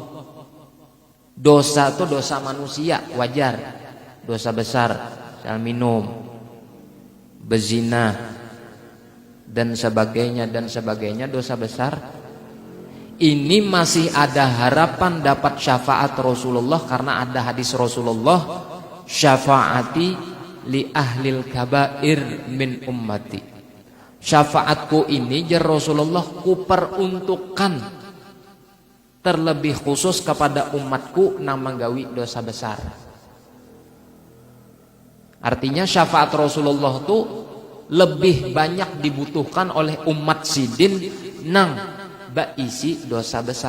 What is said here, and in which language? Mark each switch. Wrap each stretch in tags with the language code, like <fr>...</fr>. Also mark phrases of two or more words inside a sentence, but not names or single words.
<id>Dosa itu dosa manusia wajar, dosa besar, misal minum, bezina dan sebagainya dosa besar. Ini masih ada harapan dapat syafaat Rasulullah karena ada hadis Rasulullah,</id> <ar>شفاعتي لأهل الكبائر من أمتي.</ar> <bjn>Syafaatku ini jar Rasulullah ku peruntukkan terlebih khusus kepada umatku nang menggawi dosa besar. Artinya syafaat Rasulullah itu lebih banyak dibutuhkan oleh umat sidin nang baisi dosa besar.</bjn>